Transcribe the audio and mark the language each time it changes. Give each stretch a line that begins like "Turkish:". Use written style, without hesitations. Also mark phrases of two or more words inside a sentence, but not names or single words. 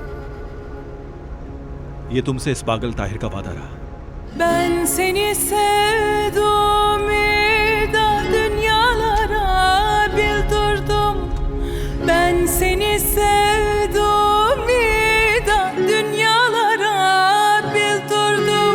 Urdu: یہ تم سے اس پاگل طاہر کا وعدہ رہا.
Turkish: Ben seni sevdim da dünyalara bildirdim. Ben seni sevdim da dünyalara bildirdim.